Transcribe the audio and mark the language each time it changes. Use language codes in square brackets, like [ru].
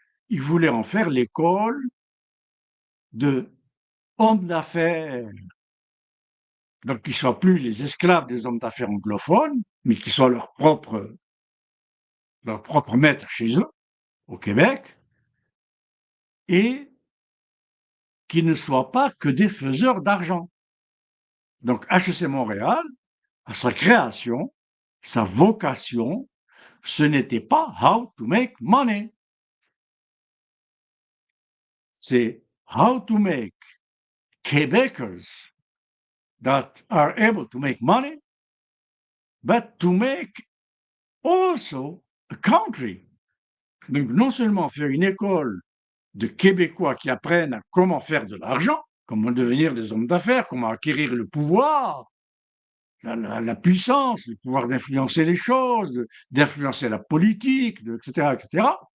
[fr] Ils voulaient en faire l'école de hommes d'affaires, donc qui ne soient plus les esclaves des hommes d'affaires anglophones, mais qui soient leurs propres maîtres chez eux, au Québec, et qui ne soient pas que des faiseurs d'argent. Donc HEC Montréal, à sa création, sa vocation, ce n'était pas [en] how to make money. [fr] C'est [en] how to make Quebecers that are able to make money, but to make also a country. [fr] Donc, non seulement faire une école de Québécois qui apprennent à comment faire de l'argent, comment devenir des hommes d'affaires, comment acquérir le pouvoir, la puissance, le pouvoir d'influencer les choses, d'influencer la politique, etc., etc.